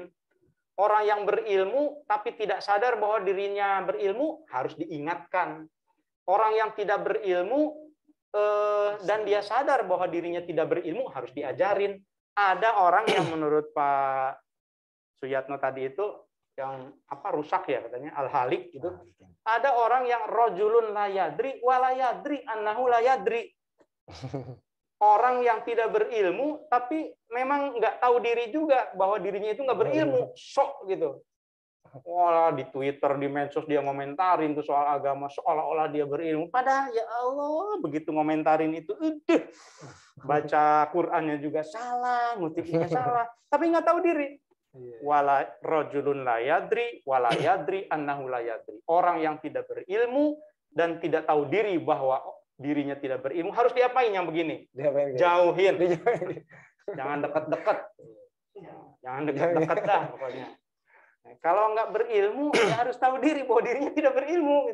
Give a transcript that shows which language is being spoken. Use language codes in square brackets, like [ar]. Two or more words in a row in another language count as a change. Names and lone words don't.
[id] Orang yang berilmu tapi tidak sadar bahwa dirinya berilmu, harus diingatkan. Orang yang tidak berilmu dan dia sadar bahwa dirinya tidak berilmu, harus diajarin. Ada orang yang menurut Pak Suyatno tadi itu yang rusak ya katanya, al-halik gitu. Ada orang yang [ar] rajulun la yadri wa la yadri annahu la yadri. [id] Orang yang tidak berilmu tapi memang nggak tahu diri juga bahwa dirinya itu nggak berilmu, sok gitu. Wah, di Twitter, di medsos dia ngomentarin tuh soal agama seolah-olah dia berilmu. Padahal ya Allah, begitu ngomentarin itu, baca Qur'annya juga salah, ngutipnya salah, tapi nggak tahu diri. [ar] Wala rajulun la yadri wala yadri annahu la yadri. [id] Orang yang tidak berilmu dan tidak tahu diri bahwa dirinya tidak berilmu, harus diapain yang begini? Jauhin. Jangan dekat-dekat. Jangan dekat-dekat dah pokoknya. Kalau nggak berilmu, ya harus tahu diri bahwa dirinya tidak berilmu.